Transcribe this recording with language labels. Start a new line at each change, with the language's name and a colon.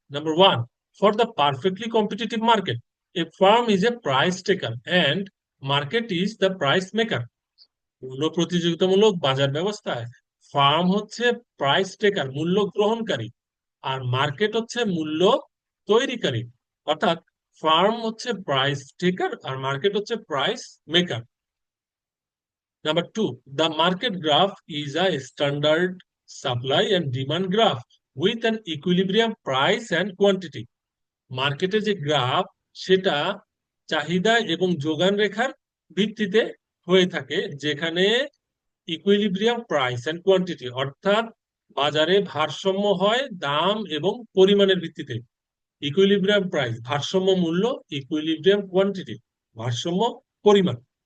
English: Number 1, for the perfectly competitive market, a firm is a price taker and market is the price maker.
Bangla: মূল্য প্রতিযোগিতামূলক বাজার ব্যবস্থায় farm হচ্ছে price টেকার, মূল্য গ্রহণকারী, আর মার্কেট হচ্ছে মূল্য তৈরিকারী। অর্থাৎ ফার্ম হচ্ছে প্রাইস টেকার আর মার্কেট হচ্ছে price maker.
English: Number 2, the market graph is a standard supply and demand graph with an equilibrium price and quantity.
Bangla: মার্কেটে যে গ্রাফ সেটা চাহিদা এবং যোগান রেখার ভিত্তিতে হয়ে থাকে, যেখানে ইকুইলিব্রিয়াম প্রাইস এন্ড কোয়ান্টিটি, অর্থাৎ বাজারে ভারসাম্য হয় দাম এবং পরিমাণের ভিত্তিতে। ইকুইলিব্রিয়াম প্রাইস ভারসাম্য মূল্য, ইকুইলিব্রিয়াম কোয়ান্টিটি ভারসাম্য পরিমাণ।